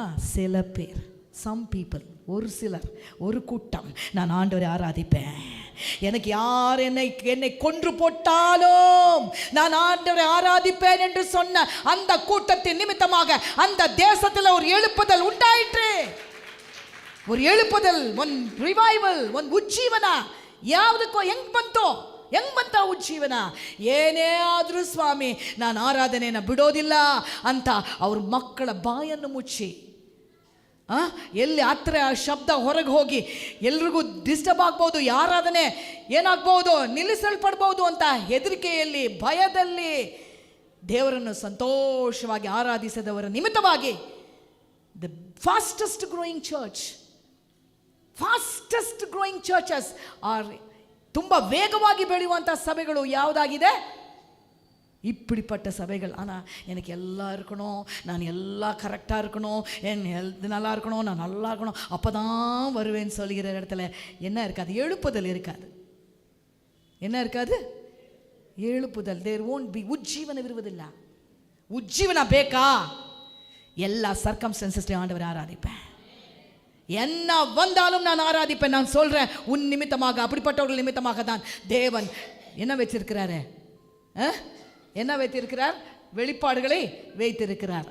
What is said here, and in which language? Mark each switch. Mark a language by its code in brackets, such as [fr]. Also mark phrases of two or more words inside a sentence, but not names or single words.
[ta] சில பேர், [en] some people, [ta] ஒரு சிலர், ஒரு கூட்டம், நான் ஆண்டவரை ஆராதிப்பேன், எனக்கு யார் என்னை கொன்று போட்டாலும் நான் ஆண்டவரை ஆராதிப்பேன் என்று சொன்ன அந்த கூட்டத்தின் நிமித்தமாக அந்த தேசத்தில் ஒரு எழுப்புதல் உண்டாயிற்று. ஒரு எழுப்புதல், [en] one revival, [kn] ಒಂದು ಉಜ್ಜೀವನ. ಯಾವುದಕ್ಕೋ ಹೆಂಗ್ ಬಂತ ಉಜ್ಜೀವನ? ಏನೇ ಆದರೂ ಸ್ವಾಮಿ ನಾನು ಆರಾಧನೆಯನ್ನು ಬಿಡೋದಿಲ್ಲ ಅಂತ ಅವ್ರ ಮಕ್ಕಳ ಬಾಯನ್ನು ಮುಚ್ಚಿ, ಎಲ್ಲಿ ಹತ್ರ ಆ ಶಬ್ದ ಹೊರಗೆ ಹೋಗಿ ಎಲ್ರಿಗೂ ಡಿಸ್ಟರ್ಬ್ ಆಗ್ಬೋದು, ಆರಾಧನೆ ಏನಾಗ್ಬೋದು, ನಿಲ್ಲಿಸಲ್ಪಡ್ಬೋದು ಅಂತ ಹೆದರಿಕೆಯಲ್ಲಿ, ಭಯದಲ್ಲಿ ದೇವರನ್ನು ಸಂತೋಷವಾಗಿ ಆರಾಧಿಸದವರ ನಿಮಿತ್ತವಾಗಿ [en] the fastest growing churches are [kn] ತುಂಬ ವೇಗವಾಗಿ ಬೆಳೆಯುವಂಥ ಸಭೆಗಳು ಯಾವುದಾಗಿದೆ? [ta] இப்படிப்பட்ட சபைகள். ஆனால் எனக்கு எல்லாம் இருக்கணும், நான் எல்லாம் கரெக்டாக இருக்கணும், என் ஹெல்த் நல்லா இருக்கணும், நான் நல்லா இருக்கணும், அப்போ தான் வருவேன்னு சொல்கிற இடத்துல என்ன இருக்காது? எழுப்புதல் இருக்காது. என்ன இருக்காது? எழுப்புதல். [en] there won't be. [kn] ಉಜ್ಜೀವನವಿರುವುದಿಲ್ಲ. ಉಜ್ಜೀವನ ಬೇಕಾ? [ta] எல்லா சர்க்கம்ஸ்டன்சஸ்லையும் ஆண்டவர் ஆராதிப்பேன். என்ன வந்தாலும் நான் ஆராதிப்பேன். நான் சொல்கிறேன், உன் நிமித்தமாக, அப்படிப்பட்டவர்கள் நிமித்தமாக தான் தேவன் என்ன வச்சிருக்கிறாரு? என்ன வைத்திருக்கிறார்? வெளிப்பாடுகளை வைத்திருக்கிறார்.